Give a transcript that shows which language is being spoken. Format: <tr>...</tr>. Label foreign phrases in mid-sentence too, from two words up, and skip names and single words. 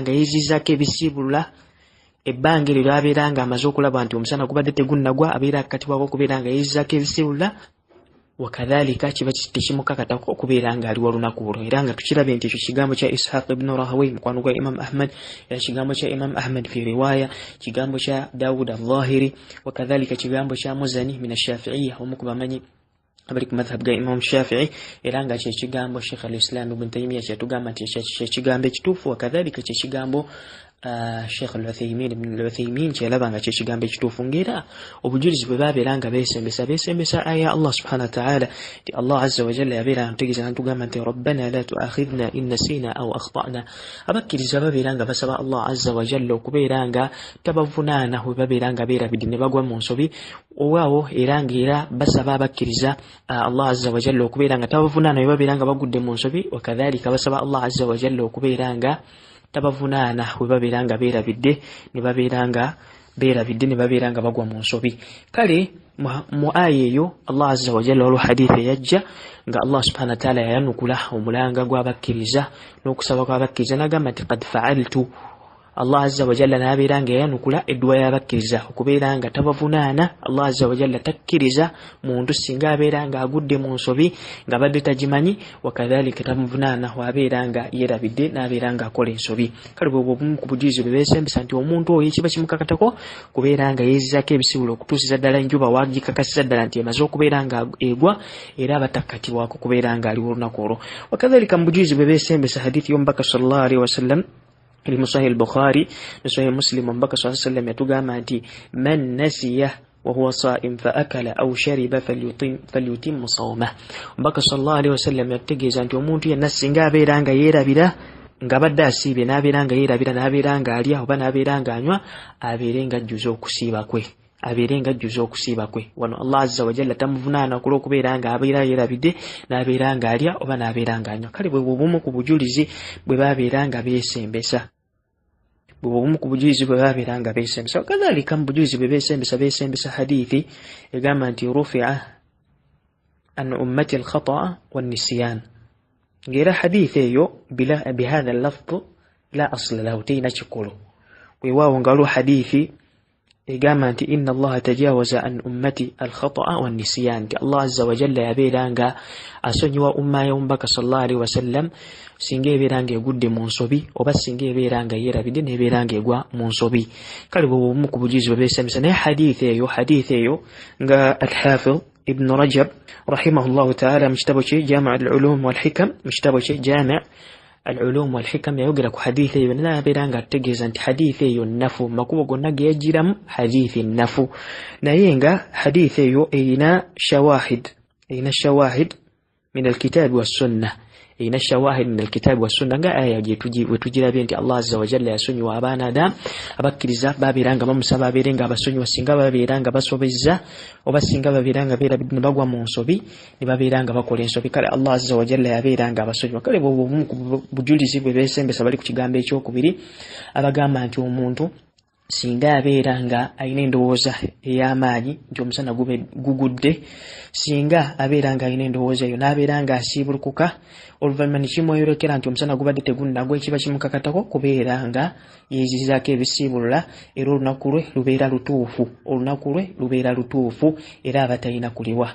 <lg>nga yeeziizaako ebisiibulula ebbanga eryo lyabeera nga amaze okulaba nti omusana gubadde tegunnagwa abeera akakatibwako okubeera nga yeeziizaako ebisiibulula wakadhalika kiba tekimukakatako okubeera nga aliwa olunaku olwo era nga tukirabye nti ekyo kigambo kya Ishaq ibn Rahawi mukwano gwa Imam Ahmad era kigambo kya Imam Ahmad</lg> <ar>في رواية</ar> <lg>kigambo kya Dawud al-Zahiri wakadhalika kigambo kya Muzani</lg> <ar>من الشافعية</ar> <lg>omukubamanyi abali ku madhhab ga Imam Shafi'i era nga kye kigambo Sheikh al-Islam ibn Taymiyyah kyatugamba nti kye kigambo ekituufu wakadhalika kye kigambo Sheikh al-Uthaymin ibn al-Uthaymin kyalaba nga kye kigambo ekituufu ngera obujulizi bwe babeera nga beesembesa aya</lg> <ar>الله سبحانه وتعالى</ar> <lg>ti</lg> <ar>الله عز وجل</ar> <lg>yabeera antegeeza ntugamba nti</lg> <ar>ربنا لا تؤاخذنا إن نسينا أو أخطأنا.</ar> <lg>Abakkiriza babeera nga basaba</lg> <ar>الله عز وجل</ar> <lg>okubeera nga tabavunaana bwe babeera nga beerabidde ne bagwa mu nsobi owaawo era ngera basaba abakkiriza</lg> <ar>الله عز وجل</ar> <lg>okubeera nga tabavunaana bwe babeera nga bagudde mu nsobi wakadhalika basaba</lg> <ar>الله عز وجل</ar> <lg>okubeera nga tabavunaana bwe babeera nga beerabidde ne babeera nga beerabidde ne babeera nga bagwa mu nsobi. Kale mu aya eyo</lg> <ar>الله عز وجل</ar> <lg>waliwo hadithi eyajja nga</lg> <ar>الله سبحانه وتعالى</ar> <lg>yayanukula omulanga gw'abakkiriza n'okusaba kw'abakkiriza n'agamba nti</lg> <ar>قد فعلت. الله عز وجل</ar> <lg>n'abeera nga yayanukula edduwa y'abakkiriza okubeera nga tabavunaana.</lg> <ar>الله عز وجل</ar> <lg>takkiriza muntu singa abeera nga agudde mu nsobi nga badde tagimanyi, wakadhalika tamuvunaana wabeera nga yeerabidde n'abeera nga akola ensobi. Kale bwe bumu ku bujulizi bwe beesembesa nti omuntu oyo kiba kimukakatako kubeera nga yeezizaako ebisibulo okutuusiza ddala enjuba wagikakasiza ddala nti emaze okubeera nga egwa era abatakkatibwako kubeera nga aliwo olunaku olwo. Wakadhalika mu bujulizi bwe beesembesa hadithi y'omubaka</lg> <ar>صلى الله عليه وسلم</ar> <lg>iri mu Sahih al-Bukhari ne Sahih Muslim omubaka</lg> <ar>صلى الله عليه وسلم</ar> <lg>yatugamba nti</lg> <ar>من نسي وهو صائم فأكل أو شرب فليتم صومه.</ar> <lg>Omubaka</lg> <ar>صلى الله عليه وسلم</ar> <lg>yategeeza nti omuntu yenna singa abeera nga yeerabira nga badde asiibye n'abeera nga yeerabira n'abeera nga alya oba n'abeera nga anywa abeere nga ajjuza okusiiba kwe. Wano</lg> <ar>الله عز وجل</ar> <lg>tamuvunaana olw'okubeera nga abeera yeerabidde n'abeera nga alya oba n'abeera nga anywa. Kale bwe bumu ku bujulizi bwe babeera nga beesembesa. Kadhalika mu bujulizi bwe beesembesa hadithi egamba nti</lg> <ar>رفع عن أمتي الخطأ والنسيان.</ar> <lg>Ng'era hadithi eyo</lg> <ar>بهذا اللفظ لا أصل له,</ar> <lg>teyina kikulu. Weewaawo nga waliwo hadithi egamba nti</lg> <ar>إن الله تجاوز عن أمتي الخطأ والنسيان,</ar> <lg>nti</lg> <ar>الله عز وجل</ar> <lg>yabeera nga asonyiwa umma y'omubaka</lg> <ar>صلى الله عليه وسلم</ar> <lg>singa ebeera nga egudde mu nsobi oba singa ebeera nga yeerabidde n'ebeera nga egwa mu nsobi. Kale bwe bumu ku bujulizi bwe beesembesa. Naye hadithi eyo nga al-Hafiz Ibn Rajab</lg> <ar>رحمه الله تعالى</ar> <lg>mu kitabo kye Jami' al-Ulum wal-Hikam, mu kitabo kye Jami' al-Ulum wal-Hikam yayogera ku hadithi eyo n'abeera nga ategeeza nti hadithi eyo nnafu, makubo gonna ge yagiramu hadithi nnafu. Naye nga hadithi eyo erina</lg> <ar>شواهد من الكتاب والسنة,</ar> <lg>nga aya we tugirabye nti</lg> <ar>الله عز وجل</ar> <lg>yasonyiwa abaana Adamu abakkiriza babeera nga bamusaba abeere nga abasonyiwa singa babeera nga basobezza oba singa babeera nga beerabidde ne bagwa mu nsobi ne babeera nga bakola ensobi. Kale</lg> <ar>الله عز وجل</ar> <lg>yabeera nga abasonyiwa. Kale bwe bumu ku bujulizi bwe beesembesa bali ku kigambo ekyokubiri abagamba nti omuntu singa abeera nga alina endowooza ey'amaanyi nti omusana gugudde, singa abeera nga alina endowooza eyo n'abeera nga asiibulukuka oluvannyuma ne kimweyolekera nti omusana gubadde tegunnagwa, ekiba kimukakatako kubeera nga yeezizaako ebisiibulula era olunaku lwe lubeera lutuufu era aba talina kuliwa.</lg>